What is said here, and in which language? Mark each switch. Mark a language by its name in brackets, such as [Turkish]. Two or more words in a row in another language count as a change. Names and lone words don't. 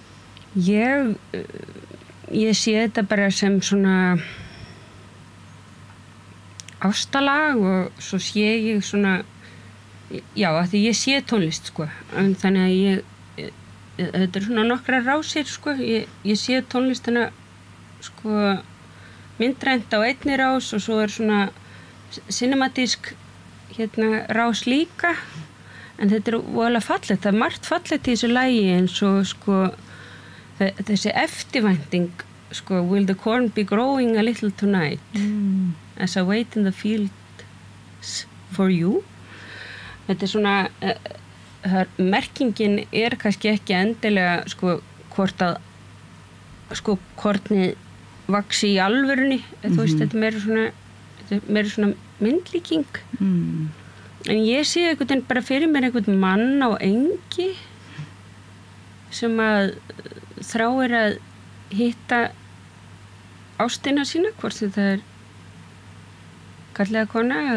[Icelandic] Ég sé þetta bara sem svona ástalag og svo sé ég svona af því ég sé tónlist sko en þannig að þetta er svona nokkra rásir sko ég sé tónlistina sko myndrænt á einni rás og svo er svona cinematísk rás líka en þetta er voðalega fallegt það er margt fallegt í þessu lagi eins og sko þessi eftirvænting [English] sko will the corn be growing a little tonight as I wait in the fields for you [Icelandic] þetta er svona merkingin er kannski ekki endilega sko hvort að sko kornið vaxi í alvörunni þú veist þetta er meira svona myndlíking en ég sé einhvern bara fyrir mér einhvern mann á engi sem að þráir að hitta ástina sína hvort þetta er karllega kona